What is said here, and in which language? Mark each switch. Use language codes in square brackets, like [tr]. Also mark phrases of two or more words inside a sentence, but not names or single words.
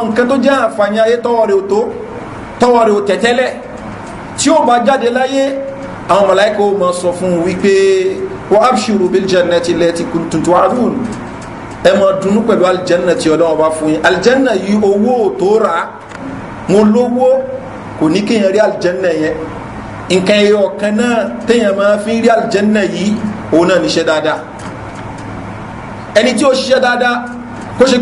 [yo] nǹkan tó jẹ́ àǹfààní ayé tọ́wọ́ rẹ̀ ò tẹ̀tẹ́lẹ̀ tí ó bá jáde láyé àwọn màláíkà ó máa sọ fún wípé [ar] وأبشروا بالجنة التي كنتم توعدون [yo] ẹ máa dùnnú pẹ̀lú aljanna tí Ọlọ́run bá fún yín aljanna yìí owó tó rà mo lówó kò ní kéèyàn rí aljanna yẹn nǹkan ẹyọ kan náà téèyàn máa fi rí aljanna yìí òun náà níṣẹ́ dáadáa ẹni tí ó ṣiṣẹ́ dáadáa kó ṣe